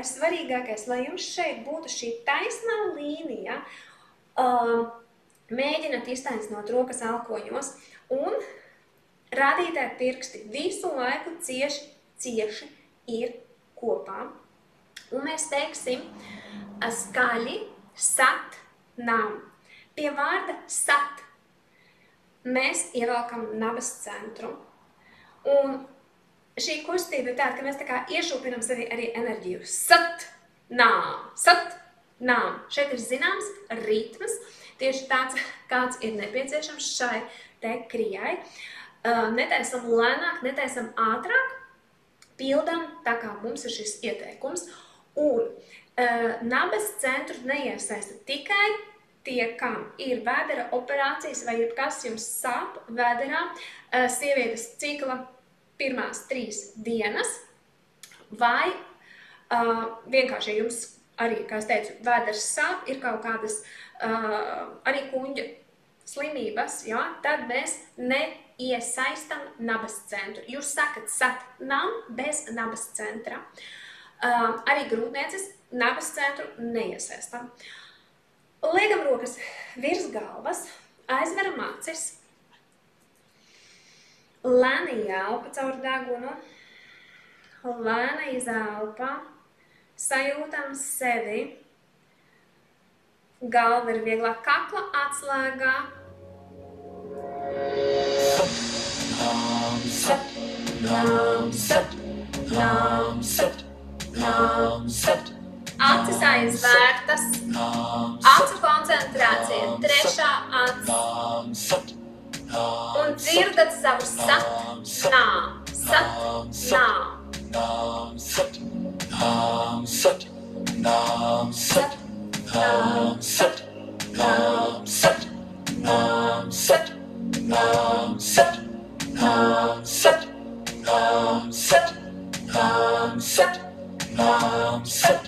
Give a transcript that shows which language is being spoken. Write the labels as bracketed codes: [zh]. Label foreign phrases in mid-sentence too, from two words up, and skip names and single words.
[lv] Svarīgākais, lai jums šeit būtu šī taisnā līnija, mēģināt iztaisnot rokas alkoņos, un rādītāji pirksti visu laiku cieši ir kopā. Un mēs teiksim skaļi [pa] sat nam. [lv] Pie vārda sat mēs ievelkam nabas centru. Un šī kustība ir tāda, ka mēs tā kā iešūpinam sevi arī enerģiju. [pa] ਸਤ, ਨਾਮ, ਸਤ, nām. [lv] Šeit ir zināms ritms, tieši tāds, kāds ir nepieciešams šai te krijai. Netaisam lēnāk, netaisam ātrāk, pildam tā kā mums ir šis ieteikums. Un nabas centru neiesaista tikai tie, kam ir vēdera operācijas vai jebkas jums sāp vēderā, sievietes cikla pirmās 3 dienas, vai vienkārši jums arī, kā es teicu, vēders sāp, ir kaut kādas arī kuņģa slimības, ja, tad mēs neiesaistam nabas centru. Jūs sakat [pa] sat nam [lv] bez nabas centra. Arī grūtnieces nabas centru neiesaistam. Liekam rokas virs galvas, aizveram acis, lēni jāelpa caur degunu, lēni izelpa, sajūtam sevi, galva ir vieglāk kakla atslēgā. [pa] ਸਤ, ਨਾਮ, ਸਤ, ਨਾਮ, ਸਤ, ਨਾਮ, ਸਤ. [lv] Acis aizvērtas, acu koncentrācija, trešā acis. Un dzirdat savu [pa] ਸਤ, ਨਾਮ, ਸਤ, ਨਾਮ. ਸਤ, ਨਾਮ, ਸਤ, ਨਾਮ, ਸਤ, ਨਾਮ, ਸਤ, ਨਾਮ, ਸਤ, ਨਾਮ, ਸਤ, ਨਾਮ, ਸਤ, ਨਾਮ, ਸਤ, ਨਾਮ, ਸਤ, ਨਾਮ, ਸਤ, ਨਾਮ, ਸਤ.